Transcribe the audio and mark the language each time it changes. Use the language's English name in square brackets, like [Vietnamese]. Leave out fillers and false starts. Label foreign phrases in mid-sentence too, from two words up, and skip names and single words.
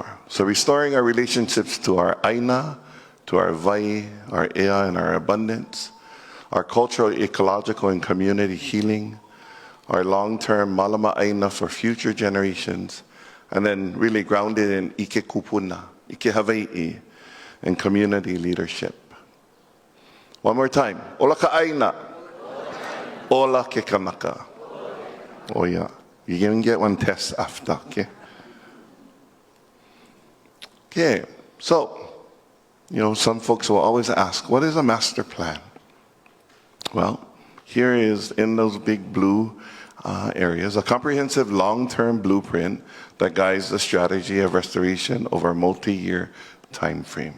[English] So restoring our relationships to our Aina, to our Vai, our Ea, and our abundance, our cultural, ecological, and community healing, our long-term [Hawaiian] malama Aina [English] for future generations, and then really grounded in [Hawaiian] Ike Kupuna, Ike Hawaii, [English] and community leadership. One more time. [Hawaiian] Ola ka Aina. Ola ke kanaka. [English] Oh yeah. You can get one test after, okay? Okay, so, some folks will always ask, what is a master plan? Well, here is in those big blue areas, a comprehensive long-term blueprint that guides the strategy of restoration over a multi-year time frame.